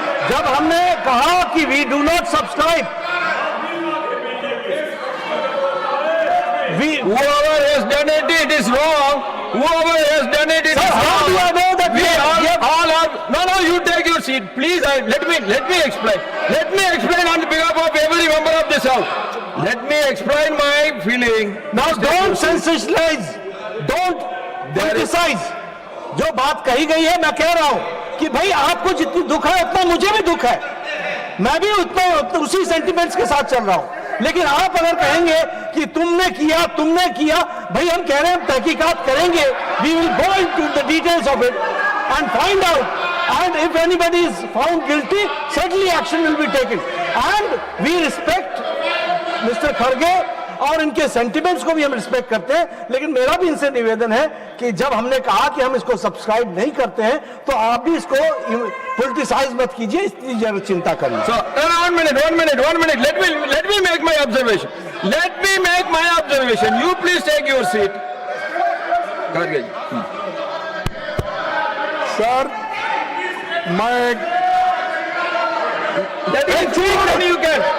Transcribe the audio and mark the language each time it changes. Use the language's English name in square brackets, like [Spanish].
[Hindi] जब हमने कहा कि [English] We do not subscribe, whoever has done it, it is wrong. Whoever has done it, it is wrong. How do I know that we all are? No, you take your seat, please. Let me explain. Let me explain on behalf of every member of this house. Let me explain my feeling. Now, don't sensationalize, don't criticize. [Hindi] जो बात कही गई है, मैं कह रहा हूं कि भाई आपको जितनी दुख है उतना मुझे भी दुख है, मैं भी उतना उसी सेंटिमेंट्स के साथ चल रहा हूं। लेकिन आप अगर कहेंगे कि तुमने किया, भाई हम कह रहे हैं तहकीकात करेंगे, [English] we will go into the details of it and find out, and if anybody is found guilty, certainly action will be taken, and we respect mister खड़गे [Hindi] और इनके सेंटिमेंट्स को भी हम रिस्पेक्ट करते हैं। लेकिन मेरा भी इनसे निवेदन है कि जब हमने कहा कि हम इसको सब्सक्राइब नहीं करते हैं तो आप भी इसको पॉलिटिसाइज मत कीजिए, इसकी जरूर चिंता करिए। [English] So, one minute. Let me make my observation. Let me make my observation. You please take your seat. Kharge ji. [Hindi] Sir मैं [English] Let me speak, then you can.